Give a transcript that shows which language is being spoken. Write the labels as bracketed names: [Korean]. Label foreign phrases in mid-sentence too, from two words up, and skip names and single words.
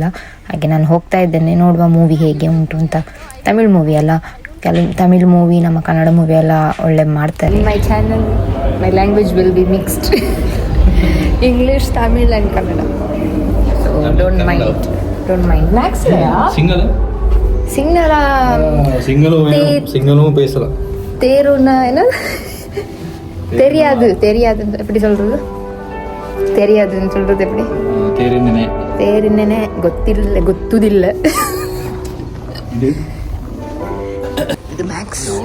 [Kannada] ಹಾಗೆ ನಾನು ಹೋಗ್ತಾ ಇದ್ದೇನೆ, ನೋಡುವ ಮೂವಿ ಹೇಗೆ ಉಂಟು ಅಂತ. ತಮಿಳ್ ಮೂವಿ ಅಲ್ಲ, ತಮಿಳ್ ಮೂವಿ ನಮ್ಮ ಕನ್ನಡ ಮೂವಿ ಎಲ್ಲ ಒಳ್ಳೆ ಮಾಡ್ತಾರೆ. [English] My channel my language will be mixed English, Tamil and Kannada. so don't mind Max [Tamil] சிங்கள சிங்களா சிங்களும் பேசலாம். தேருன்னா என்ன தெரியாது எப்படி சொல்றது? தெரியாதுன்னு சொல்றது எப்படி? தேரின்னே ಗೊತ್ತುದಿಲ್ಲ. [Kannada] ಇದು ಮ್ಯಾಕ್ಸ್.